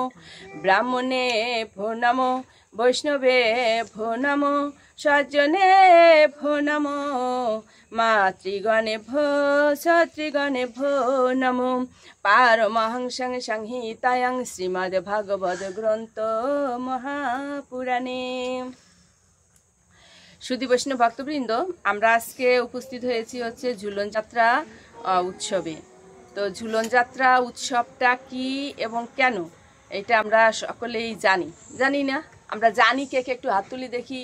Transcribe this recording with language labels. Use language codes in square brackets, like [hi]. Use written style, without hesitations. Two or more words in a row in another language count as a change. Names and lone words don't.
[sa] ब्राह्मणेभ्यो नमो, वैष्णवेभ्यो नमो, सज्जनेभ्यो नमो, मातृगणेभ्यो क्षत्रिगणेभ्यो नमो। पारमहंसं संहितायां श्रीमद्भगवद् ग्रन्थ महापुराणे। [bn] সুধী বৈষ্ণব ভক্তবৃন্দ, আমরা আজকে উপস্থিত হয়েছি হচ্ছে ঝুলন যাত্রা উৎসবে। তো ঝুলন যাত্রা উৎসবটা কি এবং কেন এটা আমরা সকলেই জানি না? আমরা জানি কে কে? একটু হাত তুলি দেখি।